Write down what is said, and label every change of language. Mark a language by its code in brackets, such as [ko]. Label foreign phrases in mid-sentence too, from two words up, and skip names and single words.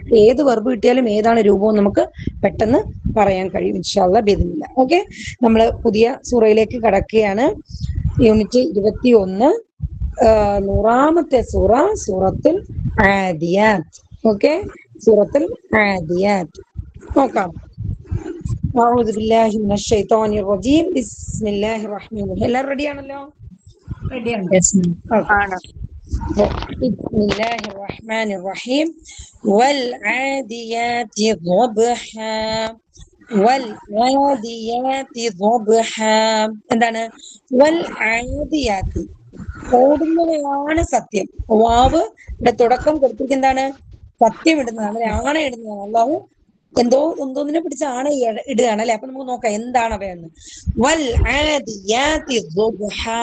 [ml] ഏത് വെർബ് കിട്ടിയാലും ഏതാണ് രൂപവും നമുക്ക് പെട്ടെന്ന് പറയാൻ കഴിയും. [ar] إن شاء الله بإذن الله. ഓക്കെ. [ml] നമ്മൾ പുതിയ സൂറയിലേക്ക് കടക്കുകയാണ്. യൂണിറ്റ് 21, 100ാമത്തെ സൂറ, സൂറത്തുൽ ആദിയാത്ത്. ഓക്കെ. സൂറത്തുൽ ആദിയാത്ത് നോക്കാം. [ar] أعوذ بالله من الشيطان الرجيم. بسم الله الرحمن الرحيم. [ml] എല്ലാവരും റെഡി ആണല്ലോ? റെഡിയാണ്. [ar] بسم الله الرحمن الرحيم. والعاديات ضبحا. والعاديات ضبحا. [ml] എന്താണ്? والعاديات ഓടുന്നവയാണ് സത്യം. വാവ് ഇവിടെ തുടക്കം കൊടുത്തിരിക്കുന്നത് എന്താണ്? സത്യം ഇടുന്നതാണ്, ആണ ഇടുന്നതാണ്. അല്ലാഹു എന്തോന്നിനെ പിടിച്ച് ആണ ഇടുകയാണ് അല്ലെ. അപ്പൊ നമുക്ക് നോക്കാം എന്താണ് അവയെന്ന്. [ar] والعاديات ضبحا.